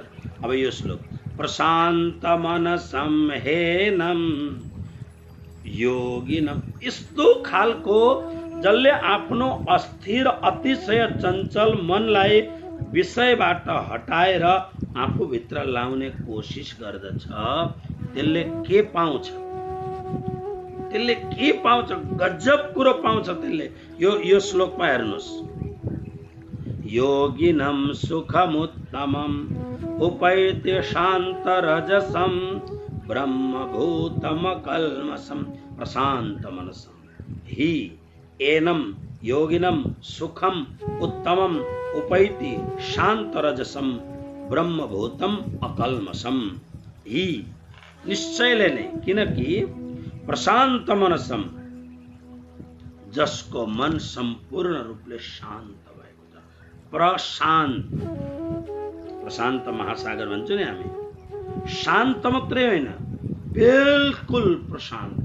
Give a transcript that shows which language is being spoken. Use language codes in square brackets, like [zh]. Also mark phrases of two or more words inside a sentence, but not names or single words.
[ne] अब यो श्लोक, [sa] प्रशान्त मनसं हेनम योगिनम, [ne] यस्तो खालको जसले आफ्नो अस्थिर अतिशय चञ्चल मनलाई विषयबाट हटाएर आफूभित्र लाउने कोसिस गर्दछ, त्यसले के पाउँछ? त्यसले के पाउँछ? गजब कुरो पाउँछ त्यसले। यो श्लोकमा हेर्नुहोस्, [sa] योगिनं सुखमुत्तमम् उपैति शान्तरजसं ब्रह्मभूतमकल्मषं प्रशान्तमनसं हि एनं योगिनं सुखम उत्तमम उपैति शान्तरजसं ब्रह्मभूतम अकल्मषम हि। [ne] निश्चयले नै, किनकि [sa] प्रशान्त मनसम, [ne] जसको मन सम्पूर्ण रूपले शान्त भएको छ। प्रशान्त महासागर भन्छौँ नि हामी। शान्त मात्रै होइन, बिल्कुल प्रशान्त।